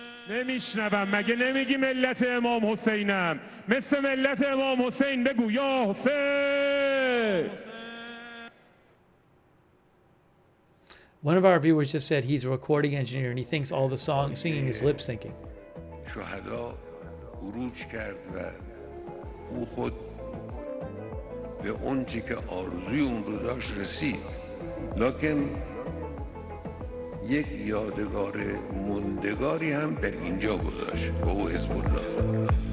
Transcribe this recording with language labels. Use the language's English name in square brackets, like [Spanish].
[Persian] نمیشنوم، مگه نمیگی ملت امام حسینم؟ مثل ملت امام حسین بگو یا حسین. [English] One of our viewers just said he's a recording engineer and he thinks all the singing is lip syncing. [Persian] شهدا عروج کرد و او خود به اون چی که آرزوی اون رو داشت رسید، لکن یک یادگار موندگاری هم در اینجا گذاشت و او حزب الله.